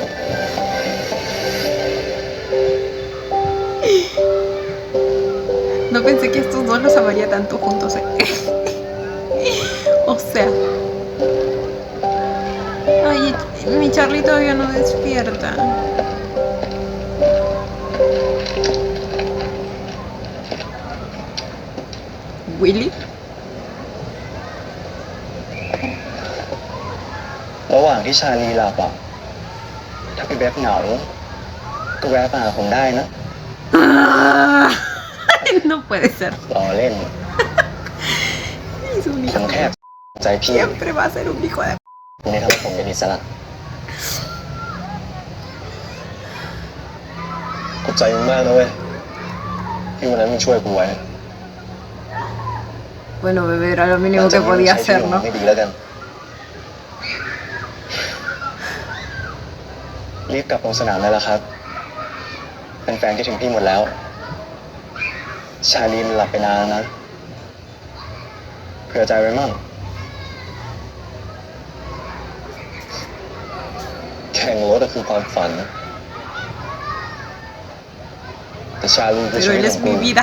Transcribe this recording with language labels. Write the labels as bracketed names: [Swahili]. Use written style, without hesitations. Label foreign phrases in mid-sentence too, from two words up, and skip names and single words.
[Spanish] No pensé que estos dos los amaría tanto juntos, O sea. Ay, mi Charlie todavía no despierta. ¿Willy? [Thai] ระหว่างที่ชาลีหลับอ่ะถ้าพี่เบฟเหงาก็แวะมาหาผมได้นะ [Spanish] Ah, no puede ser. [Thai] รอเล่น [Spanish] Es un [Thai] ผ [Spanish] hijo. [Thai] มแค่ใจพี่ [Spanish] Siempre va a ser un hijo de... [Thai] ไม่ทำให้ผมเป็นอิสระขอบใจมึงมากนะเว้ยที่วันนั้นมึงช่วยกูไว้ [Spanish] Bueno, bebé, era lo mínimo que podía hacer, ¿no? [Thai] ไม่ดีแล้วกัน รีบกลับลงสนามได้แล้วครับ เป็นแฟนคิดถึงพี่หมดแล้ว ชาลีมันหลับไปนานแล้วนะเผื่อใจไว้มั่งแข่งรถก็คือความฝัน แต่ชาลีคือชี [Spanish] Pero [Thai] วิ [Spanish] él [Thai] ต [Spanish] es [Thai] ของกู [Spanish] mi vida.